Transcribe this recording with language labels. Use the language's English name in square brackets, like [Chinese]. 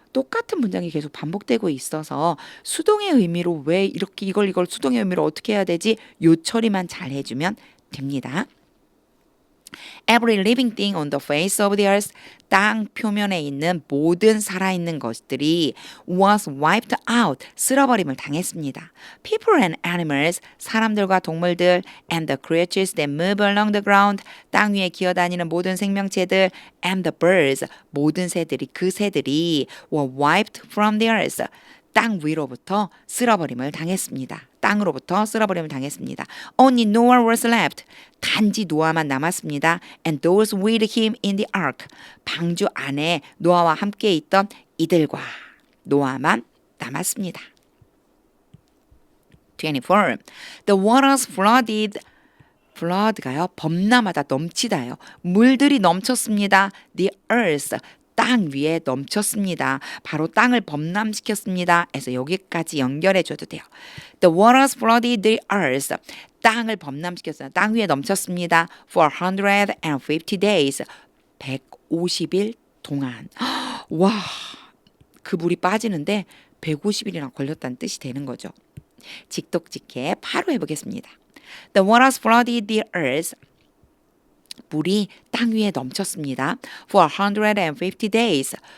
[Korean] 똑같은 문장이 계속 반복되고 있어서 수동의 의미로 왜 이렇게 이걸 수동의 의미로 어떻게 해야 되지? 요 처리만 잘 해주면 됩니다. [English] Every living thing on the face of the earth. [Korean] 땅 표면에 있는 모든 살아있는 것들이 [English] was wiped out. [Korean] 쓸어버림을 당했습니다. [English] People and animals. [Korean] 사람들과 동물들 [English] and the creatures that move along the ground. [Korean] 땅 위에 기어다니는 모든 생명체들 [English] and the birds. [Korean] 모든 새들이 그 새들이 [English] were wiped from the earth. [Korean] 땅 위로부터 쓸어버림을 당했습니다. 땅으로부터 쓸어버림을 당했습니다. [English] Only Noah was left. [Korean] 단지 노아만 남았습니다. [English] And those with him in the ark. [Korean] 방주 안에 노아와 함께 있던 이들과 노아만 남았습니다. [English] 24. The waters flooded. flood가요. [Korean] 범람하다, 넘치다요. 물들이 넘쳤습니다. [English] The earth. [Korean] 땅 위에 넘쳤습니다. 바로 땅을 범람시켰습니다. 그래서 여기까지 연결해 줘도 돼요. [English] The waters flooded the earth. [Korean] 땅을 범람시켰어요. 땅 위에 넘쳤습니다. [English] For 150 days. [Korean] 150일 동안. 와, 그 물이 빠지는데 150일이나 걸렸다는 뜻이 되는 거죠. 직독직해 바로 해보겠습니다. [English] The waters flooded the earth. [Korean] 물이 땅 위에 넘쳤습니다. [English] For 150 days.